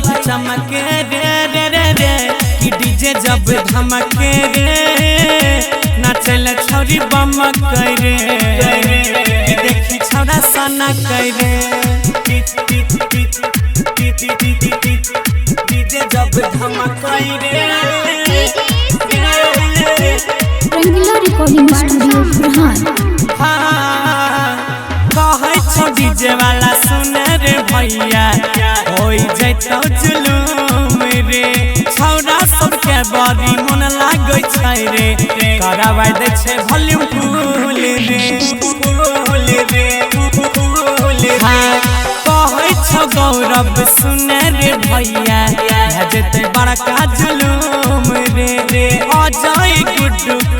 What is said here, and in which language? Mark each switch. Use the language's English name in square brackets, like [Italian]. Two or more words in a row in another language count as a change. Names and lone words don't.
[Angika] चमके रे रे रे रे कि डीजे जब धमके रे नाचल छोरी बमक रे कि देखी छौड़ा सना रे डीजे जब धमके रे रंगीला रिकॉर्डिंग स्टूडियो बिहार। कहै छौ डीजे वाला सुने रे भैया होई जैतौ जुलूम रे छौड़ा सबके बड़ी मन लागै छै रे कराबै दै छै [English] volume full [Angika] रे कहै छौ गौरव सुने रे भैया जेतै बड़का जुलूम रे अजय गुड्डू के